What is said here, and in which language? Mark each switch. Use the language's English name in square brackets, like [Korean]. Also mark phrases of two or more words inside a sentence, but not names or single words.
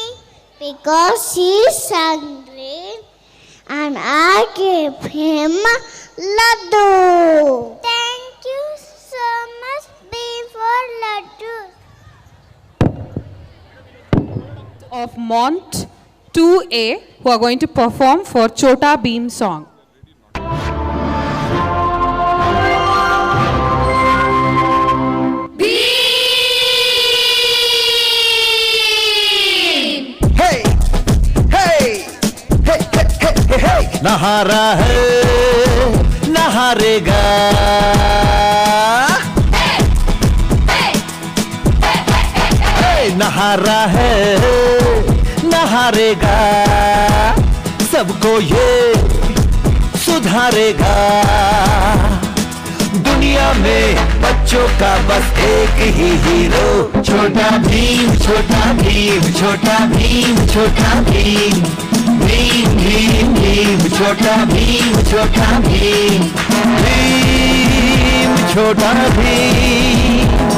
[English] Because he's hungry and I gave him laddu. Thank you so much, Bim, for laddu. Of Mont 2A, who are going to perform for Chota Beam song. Hey, hey, hey, hey, hey, hey, hey. [Hindi] नहारा है नहारेगा नहारा है नहारेगा सबको ये सुधारेगा दुनिया में बच्चों का बस एक ही हीरो छोटा भीम छोटा भीम छोटा भीम छोटा भीम भीम भीम भीम छोटा भीम छोटा भीम भीम छोटा भीम